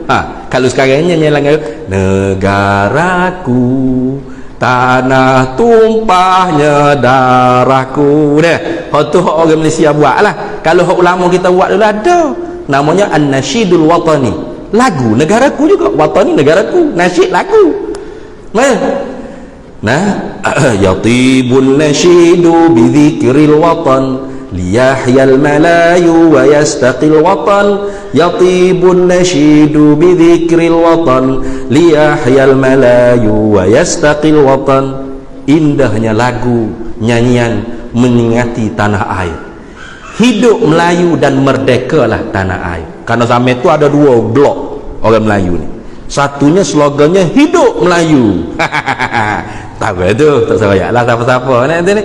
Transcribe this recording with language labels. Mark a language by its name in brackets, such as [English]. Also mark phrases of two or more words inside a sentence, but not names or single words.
[Malay] Kalau sekarang nyanyian negaraku, tanah tumpahnya darahku. Itu orang Malaysia buat lah. Kalau ulama kita buat dulu ada, namanya [Arabic] النشيد الوطني, [Malay] lagu negaraku juga. Watani negaraku, nasyid lagu. Nah, [Arabic] يطيب النشيد بذكر الوطن ليحيا الملايو ويستقل الوطن. يطيب النشيد بذكر الوطن ليحيا الملايو ويستقل الوطن. [Malay] Indahnya lagu, nyanyian mengingati tanah air. Hidup Melayu dan merdekalah tanah air. Karena sampai itu ada dua blok orang Melayu ni. Satunya slogannya hidup Melayu. Tak apa itu, tak saya lah siapa-siapa ni.